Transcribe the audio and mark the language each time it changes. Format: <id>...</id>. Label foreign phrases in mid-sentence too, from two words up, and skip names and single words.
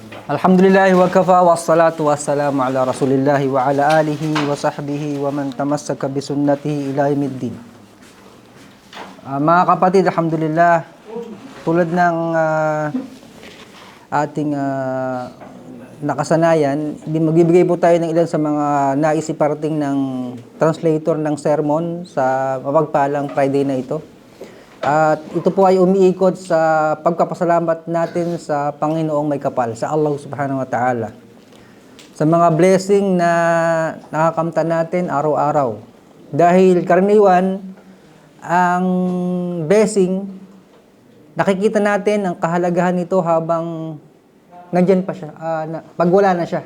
<ar>الحمد لله وكفى والصلاة والسلام على رسول الله وعلى آله وصحبه ومن تمسك بسنته إلى يوم الدين.</ar> <tl>Mga kapatid, alhamdulillah, tulad ng ating nakasanayan, magbibigay po tayo ng ilan sa mga naisiparating ng translator ng sermon sa mapagpalang Friday na ito. At ito po ay umiikot sa pagpapasalamat natin sa Panginoong may kapal, sa Allah</tl> <ar>سبحانه وتعالى.</ar> <tl>Sa mga blessing na nakakamta natin araw-araw. Dahil karaniwan, ang blessing, nakikita natin ang kahalagahan nito habang nandyan pa siya, pag wala na siya.</tl>